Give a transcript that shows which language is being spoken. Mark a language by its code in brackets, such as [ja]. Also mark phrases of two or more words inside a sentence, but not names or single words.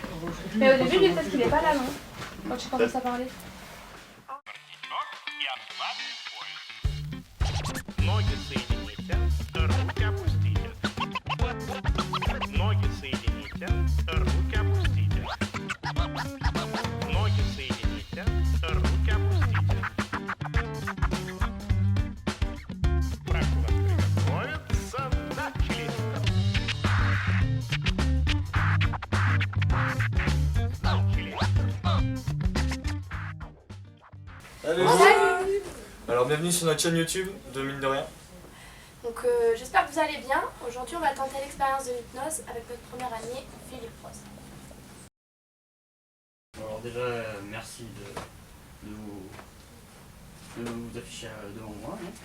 [fr] Mais au début, lui, peut-être qu'il est pas là, non? Quand tu commences à parler. [ru] Ноги соедините, руки опустите. Ноги соедините, руки опустите. Ноги соедините, руки опустите. Враг у вас приготовится, начали. Начали. [fr] Salut. Alors bienvenue sur notre chaîne YouTube de Mine de Rien. Donc j'espère que vous allez bien. Aujourd'hui on va tenter l'expérience de l'hypnose avec notre première année, Philippe Rose. Alors déjà, merci de vous afficher devant moi.